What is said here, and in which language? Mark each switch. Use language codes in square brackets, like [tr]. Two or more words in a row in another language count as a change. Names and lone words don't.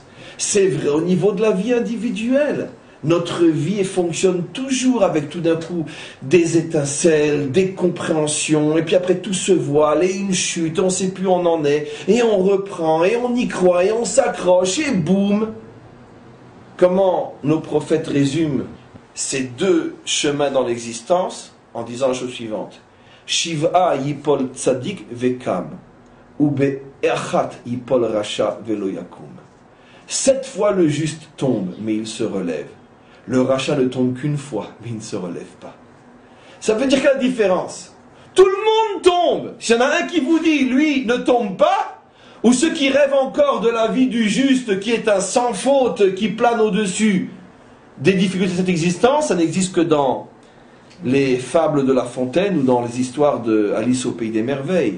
[fr] C'est vrai au niveau de la vie individuelle. Notre vie fonctionne toujours avec tout d'un coup des étincelles, des compréhensions, et puis après tout se voile, et une chute, on ne sait plus où on en est, et on reprend, et on y croit, et on s'accroche, et boum. Comment nos prophètes résument ces deux chemins dans l'existence en disant la chose suivante. [he] שבע יפול צדיק וקם, ובאחת יפול רשע ולא יקום. [fr] 7 fois le juste tombe, mais il se relève. Le rachat ne tombe qu'une fois, mais il ne se relève pas. Ça veut dire quelle est la différence? Tout le monde tombe. S'il y en a un qui vous dit, lui, ne tombe pas, ou ceux qui rêvent encore de la vie du juste, qui est un sans faute, qui plane au-dessus des difficultés de cette existence, ça n'existe que dans les fables de La Fontaine ou dans les histoires de Alice au Pays des Merveilles.